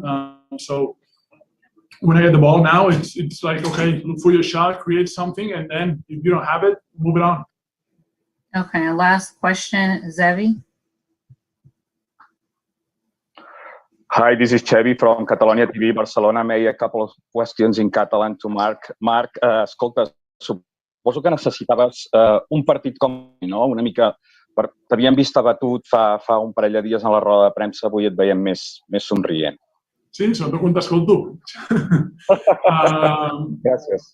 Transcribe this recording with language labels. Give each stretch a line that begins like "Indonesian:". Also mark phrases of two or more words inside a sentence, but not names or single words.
English: So when I get the ball now, it's like, okay, look for your shot, create something, and then if you don't have it, move it on. Okay, last question, Zevi. Hi, this is Chevy from Catalonia TV, Barcelona. May a couple of questions in Catalan to Marc.
Catalan: Marc, escolta, suposo que necessitaves un partit com, no? Una mica, t'havíem vist abatut fa un parell de dies en la roda de premsa, avui et veiem més somrient. Sí, sobretot quan t'escolto. Gràcies.